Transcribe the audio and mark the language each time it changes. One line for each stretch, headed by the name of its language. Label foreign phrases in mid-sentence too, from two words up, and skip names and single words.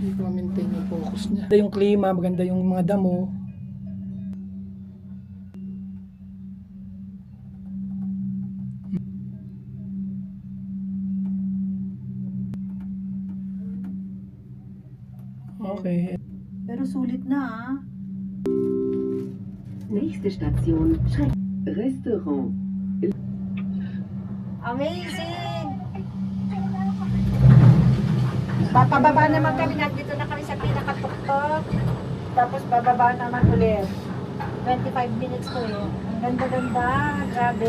Filipino: Hindi ko ma-maintain yung focus niya. Maganda yung klima, maganda yung mga damo. Okay. Pero sulit na ah.
German: Nächste Station, Schreck. Restaurant.
English: Amazing!
Filipino: Papababa naman kami, nandito na kami sa pinakatuktok. Tapos bababa naman ulit. 25 minutes ko eh. Ang ganda-ganda, grabe.